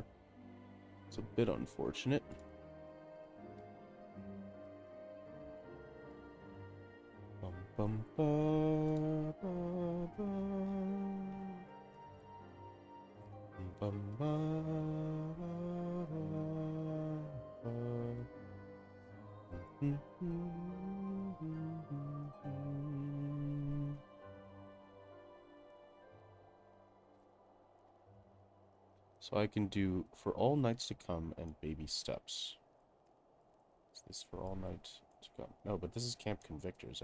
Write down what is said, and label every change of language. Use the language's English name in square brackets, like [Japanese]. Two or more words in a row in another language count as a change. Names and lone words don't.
[English] It's a bit unfortunate. Bum, bum, ba, ba, ba. Bum, ba, ba, ba. So I can do For All Nights to Come and Baby Steps. Is this For All Nights to Come? No, but this is Camp Convictors.